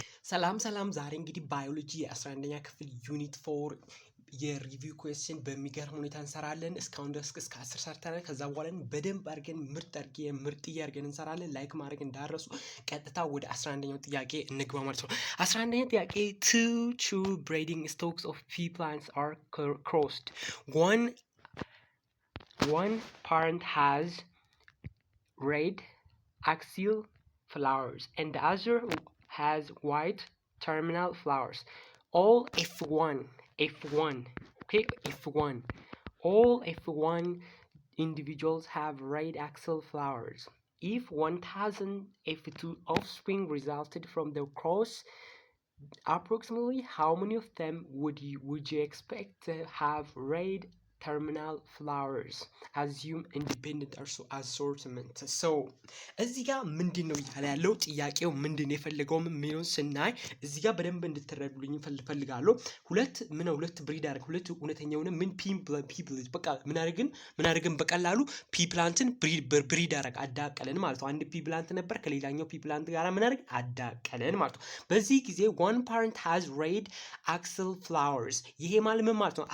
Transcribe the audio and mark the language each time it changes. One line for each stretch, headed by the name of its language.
Amharic: ሰላም ዛሬ እንግዲህ ባዮሎጂ 11ኛ ክፍል ዩኒት 4 የሪቪው ኩዌስችን በሚገርም ሁኔታ እንሰራለን። እስካሁን ድረስ እስከ 10 ሰርተናል። ከዛ በኋላ በደንብ አድርገን ምርጥ አድርገን እንሰራለን። ላይክ ማድረግ እንዳረሱ። ቀጥታ ወደ 11ኛው ጥያቄ እንግባ ማለት ነው። 11ኛው ጥያቄ
English: two true breeding stocks of pea plants are crossed. One parent has red axil flowers and the other has white terminal flowers. All F1, okay, F1. All F1 individuals have red axil flowers. If 1000 F2 offspring resulted from the cross, approximately how many of them would you expect to have red terminal flowers? Assume independent assortment.
Amharic: So እዚህ ጋር ምንድነው እያለ ያለው ጥያቄው ምንድነው የፈለገው የሚለውን ስናይ እዚህ ጋር በደንብ እንድትረዱልኝ ፈልጋለሁ። ሁለት ብሪድ አድርገን ሁለት እውነተኛ የሆነ ምን ፒፕል በቃ ምን አድርገን በቀላሉ ፒ ፕላንትን ብሪድ አዳቀለን ማለት ነው። አንድ ፒ ፕላንት ነበር ከሌላኛው ፒ ፕላንት ጋር ምን አድርገን አዳቀለን ማለት ነው። በዚህ ጊዜ
English: one parent has red axil flowers።
Amharic: ይሄ ማለት ምን ማለት ነው?